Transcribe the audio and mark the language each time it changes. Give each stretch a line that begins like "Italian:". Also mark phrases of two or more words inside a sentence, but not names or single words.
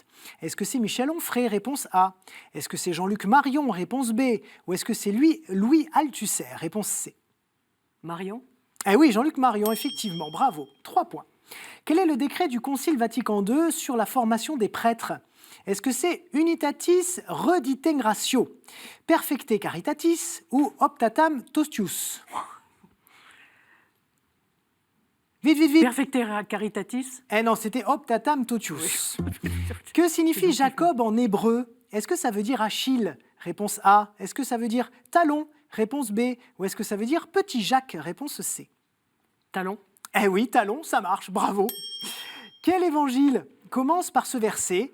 French: Est-ce que c'est Michel Onfray, réponse A? Est-ce que c'est Jean-Luc Marion, réponse B? Ou est-ce que c'est Louis Althusser, réponse C? Marion. Eh oui, Jean-Luc Marion, effectivement, bravo. 3 points. Quel est le décret du Concile Vatican II sur la formation des prêtres? Est-ce que c'est Unitatis Redintegratio, Perfecte Caritatis ou Optatam Tostius? Vite. Perfecte Caritatis. Eh non, c'était Optatam Totius. Que signifie Jacob en hébreu? Est-ce que ça veut dire Achille? Réponse A. Est-ce que ça veut dire talon? Réponse B. Ou est-ce que ça veut dire petit Jacques? Réponse C. Talon. Eh oui, talon, ça marche, bravo. Quel évangile commence par ce verset?